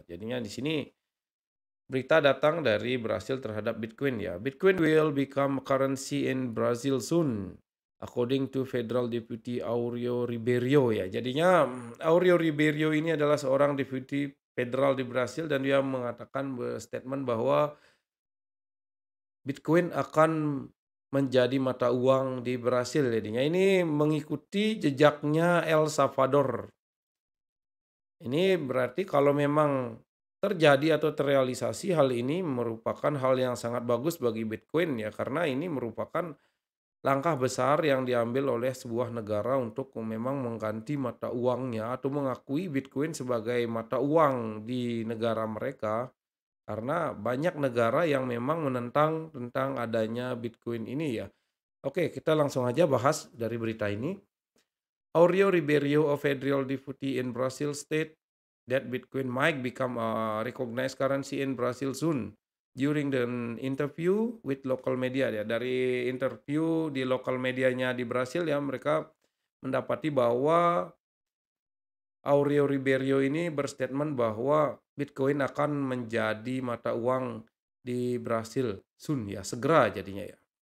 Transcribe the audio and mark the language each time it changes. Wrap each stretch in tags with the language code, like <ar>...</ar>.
<id>Jadinya di sini berita datang dari Brasil terhadap Bitcoin ya.</id> <en>Bitcoin will become currency in Brazil soon, according to Federal Deputy Aurelio Ribeiro ya.</en> <id>Jadinya Aurelio Ribeiro ini adalah seorang deputy federal di Brasil dan dia mengatakan statement bahwa Bitcoin akan menjadi mata uang di Brasil jadinya. Ini mengikuti jejaknya El Salvador. Ini berarti kalau memang terjadi atau terrealisasi hal ini merupakan hal yang sangat bagus bagi Bitcoin ya, karena ini merupakan langkah besar yang diambil oleh sebuah negara untuk memang mengganti mata uangnya atau mengakui Bitcoin sebagai mata uang di negara mereka. Karena banyak negara yang memang menentang tentang adanya Bitcoin ini ya. Oke, kita langsung aja bahas dari berita ini.</id> <en>Aurelio Ribeiro, a federal deputy in Brazil, state that Bitcoin might become a recognized currency in Brazil soon. During the interview with local media</en> <id>ya, dari interview di lokal medianya di Brasil ya, mereka mendapati bahwa Aurelio Ribeiro ini berstatement bahwa Bitcoin akan menjadi mata uang di Brasil soon ya, segera jadinya ya.</id>